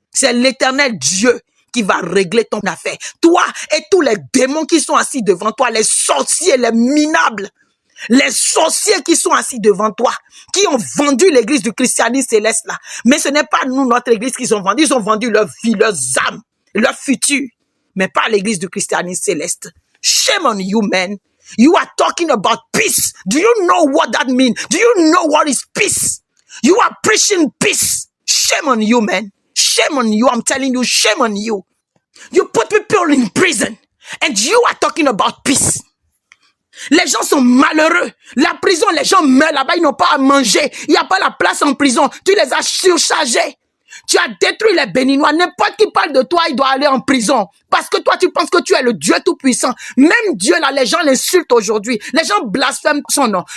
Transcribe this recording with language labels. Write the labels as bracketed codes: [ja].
[fr] C'est l'Éternel Dieu qui va régler ton affaire. Toi et tous les démons qui sont assis devant toi, les sorciers, les minables, les sorciers qui sont assis devant toi, qui ont vendu l'église du christianisme céleste là. Mais ce n'est pas nous, notre église, qu'ils ont vendu. Ils ont vendu leur vie, leurs âmes, leur futur. Mais pas l'église du christianisme céleste. [en] Shame on you, man. You are talking about peace. Do you know what that means? Do you know what is peace? You are preaching peace. Shame on you, man. Shame on you. I'm telling you, shame on you. You put people in prison and you are talking about peace. [fr] Les gens sont malheureux. La prison, les gens meurent là-bas, ils n'ont pas à manger. Il n'y a pas la place en prison. Tu les as surchargés. Tu as détruit les Béninois. N'importe qui parle de toi, il doit aller en prison. Parce que toi, tu penses que tu es le Dieu tout-puissant. Même Dieu, là, les gens l'insultent aujourd'hui. Les gens blasphèment son nom.